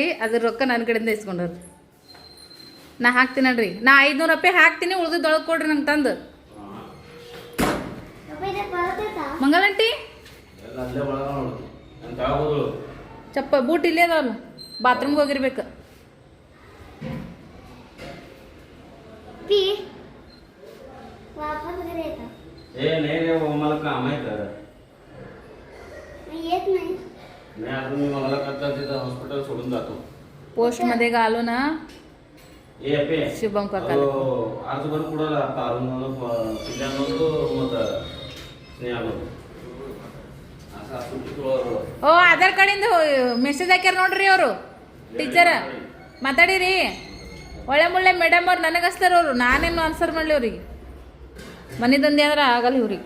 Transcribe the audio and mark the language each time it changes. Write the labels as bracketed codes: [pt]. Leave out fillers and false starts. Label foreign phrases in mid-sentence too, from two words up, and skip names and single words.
[kn] ಅದ್ರ ರೊಕ್ಕ ನನ್ನ ಕಡೆಯಿಂದ ಇಸ್ಕೊಂಡ್ರಿ. ನಾ ಹಾಕ್ತೀನಲ್ರಿ, ನಾ 500 ರೂಪಾಯಿ ಹಾಕ್ತೀನಿ, ಉಳ್ದೊಳಗೆ ಕೊಡ್ರಿ ನಂಗೆ ತಂದು. ಮಂಗಲಂಟಿ ಬೂಟ್ ಇಲ್ಲೇ ಅದಾವಲ್ಲ, ಬಾತ್ರೂಮ್ಗೆ ಹೋಗಿರ್ಬೇಕು. [mr] पोस्ट मध्ये घालू ना शुभम काकाला [kn] ಓ ಆಧಾರ್ ಕಾರ್ಡಿಂದ ಮೆಸೇಜ್ ಹಾಕ್ಯಾರ ನೋಡ್ರಿ ಅವರು ಟೀಚರ್. ಮಾತಾಡಿರಿ, ಒಳ್ಳೆ ಮುಳ್ಳೆ ಮೇಡಮ್ ಅವ್ರು ನನಗೆ ಹಚ್ತಾರ. ಅವರು ನಾನೇನು ಆನ್ಸರ್ ಮಾಡಲಿ ಅವ್ರಿಗೆ. ಮನೆದಂದೆ ಅಂದ್ರೆ ಆಗಲ್ಲ ಇವ್ರಿಗೆ.